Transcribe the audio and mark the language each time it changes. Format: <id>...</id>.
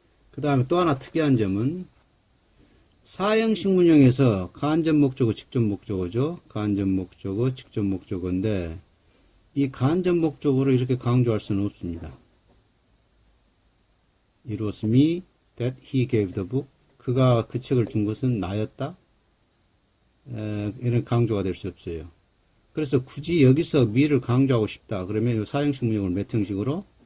<ko>그 다음에 또 하나 특이한 점은 사형식 문형에서 간접 목적어, 직접 목적어죠. 간접 목적어, 직접 목적어인데 이 간접 목적어를 이렇게 강조할 수는 없습니다.</ko> <en>It was me that he gave the book.</en> <ko>그가 그 책을 준 것은 나였다. 이런 강조가 될 수 없어요. 그래서 굳이 여기서 me를 강조하고 싶다. 그러면 이 사형식 문형을 몇 형식으로?</ko>